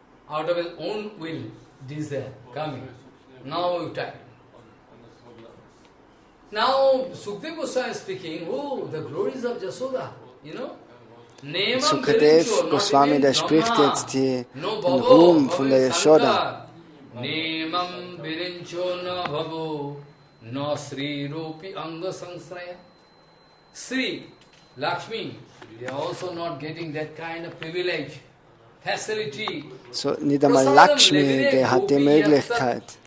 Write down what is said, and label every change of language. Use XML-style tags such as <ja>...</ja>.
<en>Out of his own will, desire coming. Now you type. Now Sukadeva Goswami is speaking, the glories of Yashoda,</en> <de>Sukadeva Goswami, der spricht jetzt den Ruhm von der Yashoda.</de> <sa>Nemam virincho na bhavo no Sri Rupi Anga Sangsraya.</sa> <en>Sri, Lakshmi, they are also not getting that kind of privilege, facility.</en> <de>So, nicht einmal Lakshmi, der hat die Möglichkeit.</de>